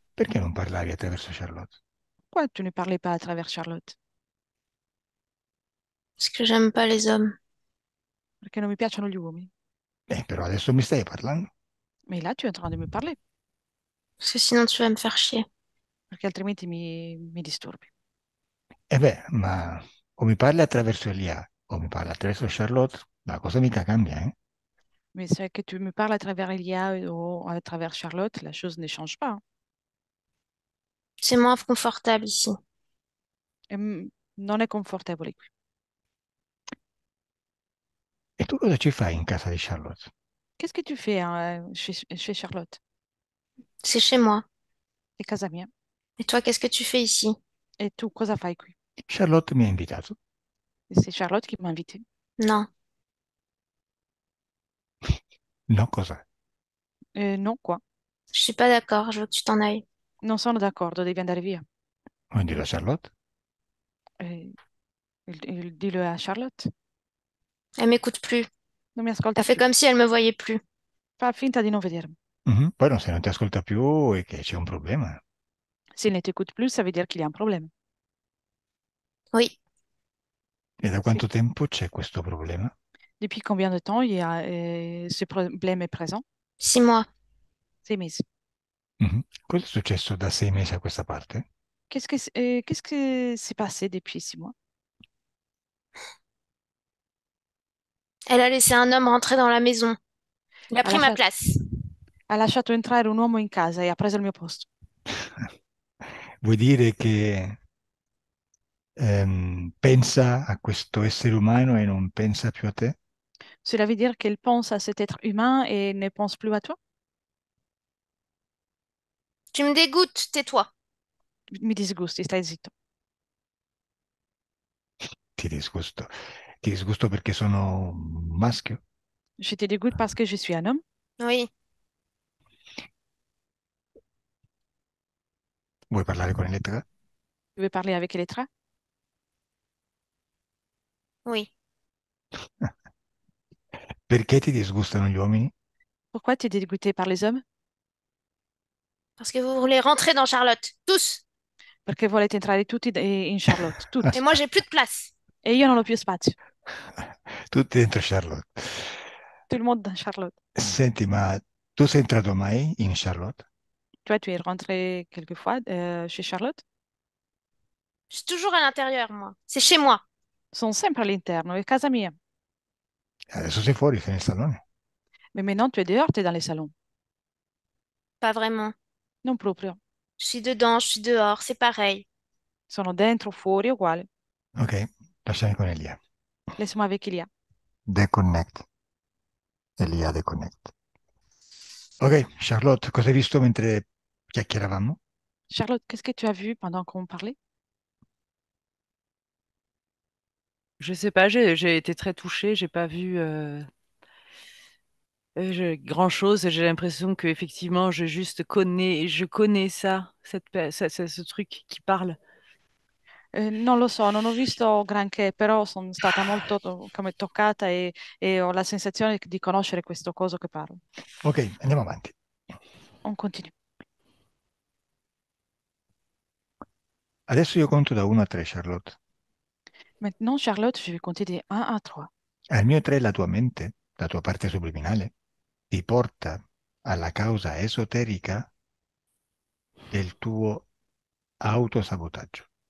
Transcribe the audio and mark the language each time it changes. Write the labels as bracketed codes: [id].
[it] Perché non parlavi attraverso Charlotte? [fr] Pourquoi tu ne parlais pas à travers Charlotte? Parce que j'aime pas les hommes. [it] Perché non mi piacciono gli uomini. Però adesso mi stai parlando. [fr] Mais là, tu es en train de me parler, Parce que sinon tu vas me faire chier. [it] perché altrimenti mi disturbi. E beh, ma o mi parli attraverso Elia o mi parli attraverso Charlotte, la cosa mica cambia, eh? [fr] Mais c'est que tu me parles à travers Elia ou à travers Charlotte, la chose ne change pas, hein. C'est moins confortable ici. [it] E, non è confortevole qui. E tu cosa ci fai in casa di Charlotte? [fr] Qu'est-ce que tu fais hein, chez Charlotte? C'est chez moi. [it] È casa mia. [fr] Et toi, qu'est-ce que tu fais ici? [it] E tu cosa fai qui? Charlotte mi ha invitato. [fr] Et c'est Charlotte qui m'a invité. Non. [it] No, cosa? [fr] Non, quoi? Je suis pas d'accord. Je veux que tu t'en ailles. [it] Non sono d'accordo, devi andare via. Quindi la Charlotte? Eh, dillo a Charlotte. [fr] Elle m'écoute plus. [it] Non mi [fr] Elle [it] ascolta [fr] fait [it] più. [fr] comme si elle me voyait plus. [it] Fa finta di non vedermi. Mhm. Poi no, se non ti ascolta più è che c'è un problema. [fr] S'il ne t'écoute plus, ça veut dire qu'il y a un problème. Oui. [it] E da Sì. quanto tempo c'è questo problema? [fr] Depuis combien de temps il y a, ce problème est présent? 6 mois. [it] 6 mesi. Mhm. Cosa è successo da 6 mesi a questa parte? [fr] Qu'est-ce que s'est passé depuis 6 mois? Elle a laissé un homme rentrer dans la maison. Il a [it] Ha [fr] pris ma [it] lasciato, [fr] place. [it] ha lasciato entrare un uomo in casa e ha preso il mio posto. Vuoi dire che pensa a questo essere umano e non pensa più a te? [fr] Cela veut dire qu'elle pense à cet être humain et ne pense plus à toi? Tu me dégoûtes. Tais-toi. [it] Mi disgusti, stai zitto. Ti disgusto. Ti disgusto perché sono un maschio? [fr] Je te dégoûte parce que je suis un homme. Oui. [it] Vuoi parlare con Elettra? [fr] Tu veux parler avec Elettra? Oui. [it] Perché ti disgustano gli uomini? [fr] Pourquoi tu es dégoûté par les hommes? Parce que vous voulez rentrer dans Charlotte. Tous. [it] Perché volete entrare tutti in Charlotte, [fr] Et [it] tutti. [fr] moi, j'ai plus de place. [it] E io non ho più spazio. Tutti dentro Charlotte. [fr] Tout le monde dans Charlotte. [it] Senti, ma tu sei entrato mai in Charlotte? [fr] Toi, tu es rentré quelquefois chez Charlotte? Je suis toujours à l'intérieur, moi. C'est chez moi. [it] Sono sempre all'interno, è casa mia. Adesso sei fuori, sei nel salone. [fr] Mais maintenant, tu es dehors, tu es dans les salons. Pas vraiment. [it] Non proprio. [fr] Je suis dedans, je suis dehors, c'est pareil. [it] Sono dentro, fuori, uguale. Ok, lasciami con Elia. [fr] Laisse-moi avec Ilia. Deconnect. Elia, deconnect. [it] Ok, Charlotte, cosa hai visto mentre chiacchieravamo? [fr] Charlotte, qu'est-ce que tu as vu pendant qu'on parlait? Je sais pas, j'ai été très touchée, j'ai pas vu grand-chose. J'ai l'impression que effectivement, je connais ça, ce truc qui parle. [it] Non lo so, non ho visto granché, però sono stata molto come toccata e ho la sensazione di conoscere questo coso che parlo. Ok, andiamo avanti. [fr] On continue. [it] Adesso io conto da 1 a 3, Charlotte. [fr] Maintenant, Charlotte, je vais compter des 1 à 3. [it] Al mio 3 la tua mente, la tua parte subliminale, ti porta alla causa esoterica del tuo autosabotaggio.